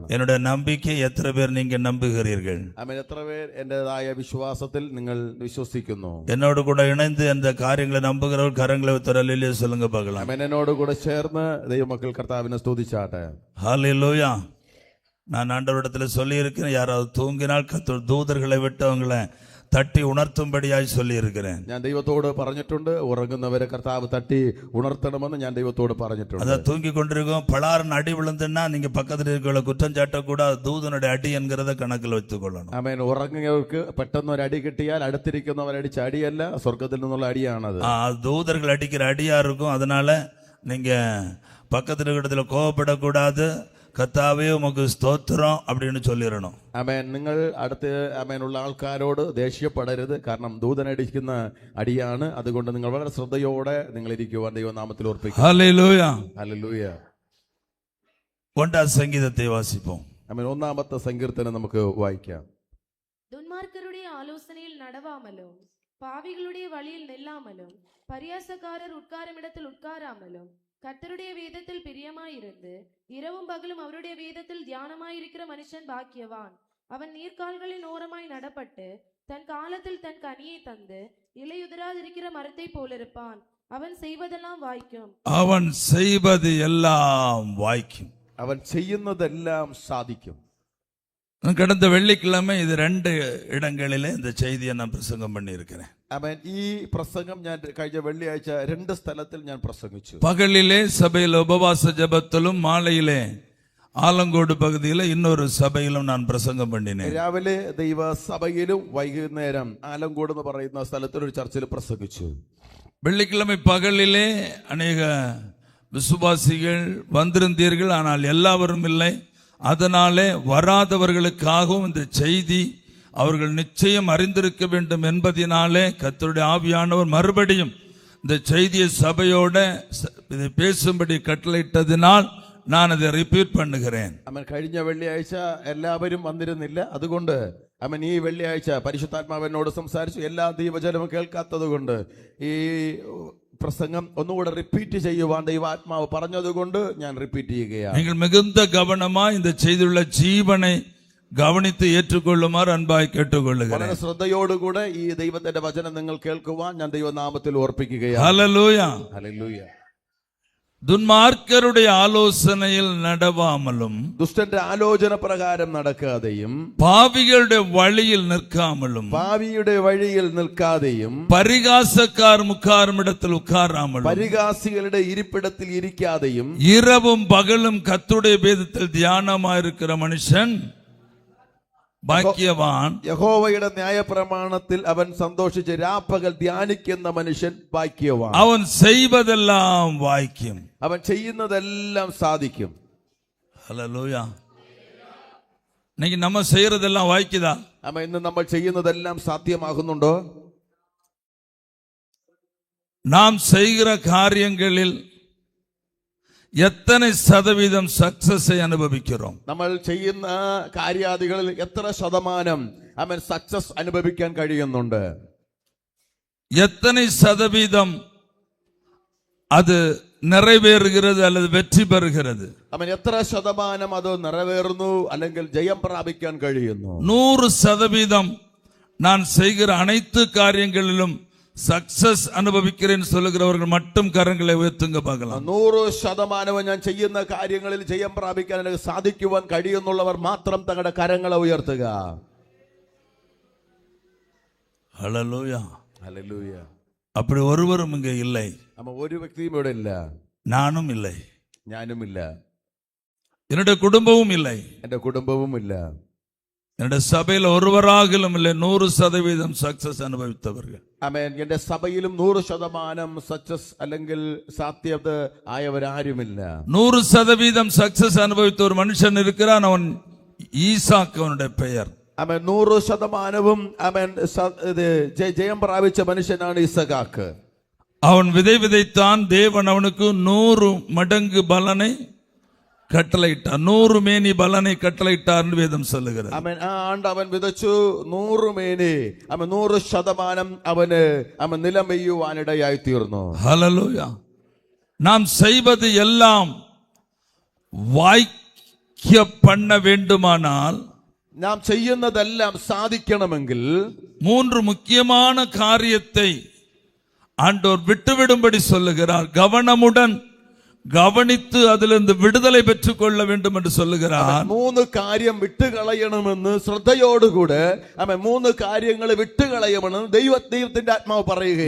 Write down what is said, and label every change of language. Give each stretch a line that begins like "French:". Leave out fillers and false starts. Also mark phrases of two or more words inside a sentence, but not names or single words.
Tamil: என்னுடைய நம்பிக்கை எத்தனை பேர் நீங்க நம்புகிறீர்கள்?
Malayalam: ആമേൻ. എത്ര പേർ എന്റേതായ വിശ്വാസത്തിൽ നിങ്ങൾ വിശ്വസിക്കുന്നു?
Tamil: என்னோடு கூட இணைந்து அந்த காரியங்களை நம்புகிறவர் கரங்களை அல்லேலூயா சொல்லுங்க பார்க்கலாம்.
Malayalam: ആമേൻ. എന്നോട് കൂടെ ചേർന്ന് ദൈവമക്കൾ കർത്താവിനെ സ്തുതിച്ചാട്ടെ.
Tamil: ஹல்லேலூயா. நான் ஆண்டவரிடத்தில் சொல்லி இருக்கிறேன், யாராவது தூங்கினால் கர்த்தர் தூதர்களை விட்டு அவங்களை தட்டி உணர்த்தும்படியாய் சொல்லி இருக்கிறேன்.
Malayalam: ഞാൻ ദൈവത്തോട് പറഞ്ഞിട്ടുണ്ട്, ഉറങ്ങുന്നവരെ കർത്താവ് തട്ടി ഉണർത്തണമെന്ന് ഞാൻ ദൈവത്തോട് പറഞ്ഞിട്ടുണ്ട്.
Tamil: அதான் தூங்கி கொண்டிருக்கோம், பலாரன் அடி விழுந்துன்னா நீங்க பக்கத்தில் இருக்கிற குற்றம் சாட்டக்கூடாது, தூதனுடைய அடி என்கிறத கணக்கில் வைத்துக் கொள்ளணும்.
Malayalam: ആമേൻ. ഉറങ്ങുന്നവർക്ക് പെട്ടെന്ന് ഒരു അടി കിട്ടിയാൽ അടുത്തിരിക്കുന്നവരടിച്ച അടിയല്ല, സ്വർഗത്തിൽ നിന്നുള്ള അടിയാണത്.
Tamil: தூதர்கள் அடிக்கிற அடியா இருக்கும். அதனால நீங்க பக்கத்தில் இருக்கிறதுல கோவப்படக்கூடாது. கர்த்தாவே உமக்கு ஸ்தோத்திரம் அப்படின்னு சொல்லிடணும்.
Malayalam: ആമേൻ. നിങ്ങൾ അടുത്ത് ആമേനുള്ള ആൾക്കാരോട് ദേഷ്യപ്പെടരുത്, കാരണം ദൂതനടിക്കുന്ന അടിയാണ്. അതുകൊണ്ട് നിങ്ങൾ വളരെ ശ്രദ്ധയോടെ നിങ്ങൾ ഇരിക്കുവാൻ ദൈവനാമത്തിൽ ഓർപ്പിക്കുക. ഹല്ലേലൂയ. ഹല്ലേലൂയ.
Tamil: ஒன்றாவது சங்கீதத்தை வாசிப்போம்.
Malayalam: ആമേൻ. ഒന്നാമത്തെ സങ്കീർത്തനം നമുക്ക് വായിക്കാം.
Tamil: துன்மார்க்கருடைய ஆலோசனையில் நடவாமலும் பாவிகளுடைய வழியில் நில்லாமலும் பரியாசக்காரர் உட்காருமிடத்தில் உட்காராமலும் கர்த்தருடைய வேதத்தில் பிரியமாயிருந்து இரவும் பகலும் அவருடைய வேதத்தில் தியானமாயிருக்கிற மனுஷன் பாக்கியவான். அவன் நீர்க்கால்களின் ஓரமாய் நடப்பட்டு தன் காலத்தில் தன் கனியை தந்து இலையுதிராதிருக்கிற மரத்தை போலிருப்பான். அவன் செய்வதெல்லாம் வாய்க்கும். அவன் செய்வது எல்லாம் வாய்க்கும்.
Malayalam: അവൻ ചെയ്യുന്നതെല്ലാം സാധിക്കും.
Tamil: கடந்த வெள்ளிக்கிழமை இது 2 இடங்களிலே இந்த செய்தியை நான் பிரசங்கம் பண்ணி இருக்கிறேன்.
Malayalam: ആമേൻ. ഈ പ്രസംഗം ഞാൻ കഴിഞ്ഞ വെള്ളിയാഴ്ച 2 സ്ഥലത്തിൽ ഞാൻ പ്രസംഗിച്ചു.
Tamil: பகலிலே சபையில் உபவாச ஜெபத்திலும் மாலையிலே ஆலங்கோடு பகுதியில் இன்னொரு சபையிலும் நான் பிரசங்கம் பண்ணினேன்.
Malayalam: രാവിലെ ദൈവസഭയിലും വൈകുന്നേരം ആലങ്കോട് എന്ന് പറയുന്ന സ്ഥലത്തിൽ ഒരു ചർച്ചിൽ പ്രസംഗിച്ചു.
Tamil: வெள்ளிக்கிழமை பகலிலே அநேக விசுவாசிகள் வந்திருந்தீர்கள், ஆனால் எல்லாவரும் இல்லை. அதனாலே வராதவர்களுக்காகவும் இந்த செய்தி அவர்கள் நிச்சயம் அறிந்திருக்க வேண்டும் என்பதினாலே கர்த்தருடைய ஆவியானவர் மறுபடியும் இந்த செய்தியை சபையோட இதை பேசும்படி கட்டளையிட்டதினால் நான் அதை ரிப்பீட் பண்ணுகிறேன்.
Malayalam: കഴിഞ്ഞ വെള്ളിയാഴ്ച എല്ലാവരും വന്നിരുന്നില്ല, അതുകൊണ്ട് അവൻ ഈ വെള്ളിയാഴ്ച പരിശുദ്ധാത്മാവനോട് സംസാരിച്ചു. എല്ലാ ദൈവജനവും കേൾക്കാത്തത് കൊണ്ട് ഈ പ്രസംഗം ഒന്നുകൂടെ റിപ്പീറ്റ് ചെയ്യുവാൻ ദൈവാത്മാവ് പറഞ്ഞതുകൊണ്ട് ഞാൻ റിപ്പീറ്റ് ചെയ്യുകയാണ്.
Tamil: நீங்கள் மிகுந்த கவனமாய் இந்த செய்தியுள்ள ஜீவனை கவனித்து ஏற்றுக்கொள்ளுமாறு அன்பாய் கேட்டுக்கொள்ளுகிறேன்.
Malayalam: വളരെ ശ്രദ്ധയോടുകൂടെ ഈ ദൈവത്തിന്റെ വചനം നിങ്ങൾ കേൾക്കുവാൻ ഞാൻ ദൈവനാമത്തിൽ ഓർപ്പിക്കുകയാണ്.
Tamil: ஹல்லேலூயா.
Malayalam: ഹല്ലേലൂയ.
Tamil: துன்மார்க்கருடைய ஆலோசனையில் நடவாமலும்
Malayalam: ദുഷ്ടന്റെ ആലോചന പ്രകാരം നടക്കാതെയും
Tamil: பாவிகளுடைய வழியில் நிற்காமலும்
Malayalam: ഭാവിയുടെ വഴിയിൽ നിൽക്കാതെയും
Tamil: பரிகாசக்கார் முக்காரும் இடத்தில் உட்காராமலும்
Malayalam: പരിഹാസികളുടെ ഇരിപ്പിടത്തിൽ ഇരിക്കാതെയും
Tamil: இரவும் பகலும் கர்த்தருடைய வேதத்தில் தியானமாயிருக்கிற மனுஷன் பாக்கியவான்.
Malayalam: യഹോവയുടെ ന്യായപ്രമാണത്തിൽ അവൻ സന്തോഷിച്ച് രാപ്പകൽ ധ്യാനിക്കുന്ന മനുഷ്യൻ ഭാഗ്യവാൻ.
Tamil: அவன் செய்வதெல்லாம் வாய்க்கும்.
Malayalam: അവൻ ചെയ്യുന്നതെല്ലാം സാധിക്കും.
Tamil: ஹல்லேலூயா. இன்னைக்கு நம்ம செய்யறதெல்லாம் வாய்க்குதா?
Malayalam: അമ്മ ഇന്ന് നമ്മൾ ചെയ്യുന്നതെല്ലാം സാധ്യമാകുന്നുണ്ടോ?
Tamil: நாம் செய்கிற காரியங்களில்
Malayalam: എത്ര ശതമാനം സക്സസ്
Tamil: അനുഭവിக்கிறோம்?
Malayalam: നമ്മൾ ചെയ്യുന്ന കാര്യാദികളിൽ എത്ര ശതമാനം അവൻ സക്സസ് അനുഭവിക്കാൻ കഴിയുന്നുണ്ട്?
Tamil: எத்தனை சதவீதம் அது நிறைவேறுகிறது அல்லது வெற்றி பெறுகிறது?
Malayalam: അവൻ എത്ര ശതമാനം അത് നിറവേറുന്നു അല്ലെങ്കിൽ ജയം പ്രാപിക്കാൻ കഴിയുന്നു?
Tamil: 100% நான் செய்கிற அனைத்து காரியங்களிலும் சக்சஸ் അനുഭവിக்கிறேன் சொல்லுகிறவர்கள் மட்டும் கரங்களை உயர்த்துங்க பார்க்கலாம்.
Malayalam: 100% ഞാൻ ചെയ്യുന്ന കാര്യങ്ങളിൽ ജയം പ്രാപിക്കാൻ എനിക്ക് സാധിക്കുവാൻ കഴിയുന്നുള്ളവർ മാത്രം തങ്ങളുടെ കരങ്ങളെ ഉയർത്തുക.
Tamil: ஹல்லேலூயா.
Malayalam: ഹല്ലേലൂയ.
Tamil: அப்படி ஒருவரும் இங்கே இல்லை.
Malayalam: അമ്മ ഒരു വ്യക്തിയും ഇവിടെ ഇല്ല.
Tamil: நானும் இல்லை.
Malayalam: ഞാനുമില്ല.
Tamil: என்னுடைய குடும்பமும் இல்லை.
Malayalam: എന്റെ കുടുംബവും ഇല്ല.
Tamil: என்னுடைய சபையில் ஒருவராகிலும் இல்லை 100% சக்சஸ் அனுபவித்தவர்கள்.
Malayalam: ആമേൻ. എന്റെ സഭയിലും 100% സക്സസ് അല്ലെങ്കിൽ സാധ്യത ആയവരാരുമില്ല.
Tamil: 100% சக்சஸ் அனுபவித்த ஒரு மனுஷன் இருக்கிறான். அவன் ஈசாக்கு அவனுடைய பெயர்.
Malayalam: ആമേൻ. 100% ആമേൻ ജയം പ്രാപിച്ച മനുഷ്യനാണ് ഇസഹാക്ക്.
Tamil: அவன் விதை விதைத்தான். தேவன் அவனுக்கு 100 மடங்கு பலனை கட்டளையிட்டார். 100 மேனி பலனை கட்டளையிட்டார் வேதம் சொல்லுகிறது.
Malayalam: ആമേൻ. ആ ആണ്ട് അവൻ വിതച്ചു 100 മേനി. അവൻ 100% അവന് നിലം പെയ്യുവാനിടയായി തീർന്നു.
Tamil: ஹல்லேலூயா. நாம் செய்வது எல்லாம் வாய்க்க பண்ண வேண்டுமானால்
Malayalam: നാം ചെയ്യുന്നതെല്ലാം സാധിക്കണമെങ്കിൽ
Tamil: 3 முக்கியமான காரியத்தை ஆண்டவர் விட்டுவிடும்படி சொல்லுகிறார். கவனமுடன் கவனித்து அதிலிருந்து விடுதலை பெற்றுக் கொள்ள வேண்டும் என்று சொல்லுகிறார்.
Malayalam: 3 കാര്യം വിട്ടുകളയണമെന്ന് ശ്രദ്ധയോടുകൂടെ ആമേൻ 3 കാര്യങ്ങൾ വിട്ടുകളയണമെന്ന് ദൈവത്തിന്റെ ആത്മാവ് പറയുകയാണ്.